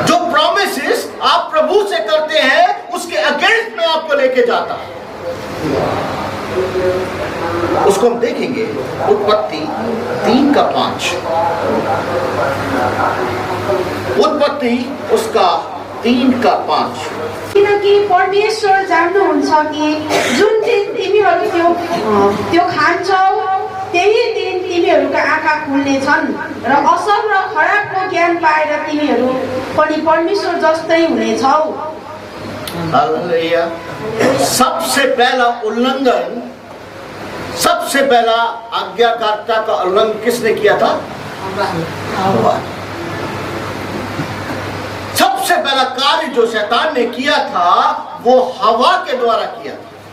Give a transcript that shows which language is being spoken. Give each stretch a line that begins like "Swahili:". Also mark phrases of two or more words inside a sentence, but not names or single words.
Hindi: जो प्रॉमिसेस आप प्रभु से करते हैं उसके अगेंस्ट में आपको लेके जाता है। उसको हम देखेंगे उत्पत्ति 3:5। उत्पत्ति उसका 3:5।
Nepali: किनकि परमेश्वर जान्नुहुन्छ कि जुन दिन तिमीहरू त्यो खान्छौ त्यही दिन तिमीहरूका आँखा खुल्नेछन् र असल र खराबको ज्ञान पाएर तिमीहरू पनि परमेश्वर जस्तै हुनेछौ।
Hindi: हालेलुया। सबसे पहला उल्लंघन, सबसे पहला आज्ञाकारिता का उल्लंघन किसने किया था? हव्वा। सबसे पहला कार्य जो शैतान ने किया था वो हवा के द्वारा किया था।